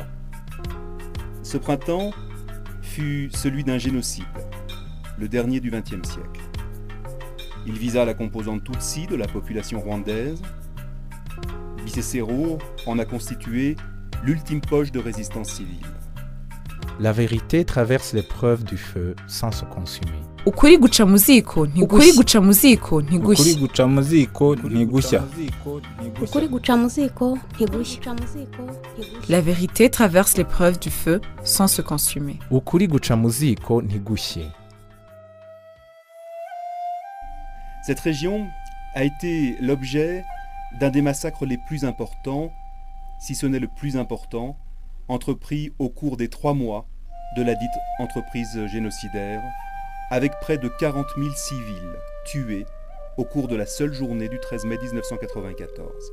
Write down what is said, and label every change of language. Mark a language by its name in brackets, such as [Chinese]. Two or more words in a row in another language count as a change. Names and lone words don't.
[French] Ce printemps fut celui d'un génocide, le dernier du XXe siècle. Il visa la composante Tutsi de la population rwandaise. Bisesero en a constitué l'ultime poche de résistance civile. La vérité traverse l'épreuve du feu sans se consumer. [Kinyarwanda] Ukuri guca mu ziko ntigushya. Ukuri guca mu ziko ntigushya. [French] La vérité traverse l'épreuve du feu sans se consumer. [Kinyarwanda] Ukuri guca mu ziko ntigushye. [French] Cette région a été l'objet d'un des massacres les plus importants, si ce n'est le plus important, entrepris au cours des 3 mois de la dite entreprise génocidaire, avec près de 40 000 civils tués au cours de la seule journée du 13 mai 1994.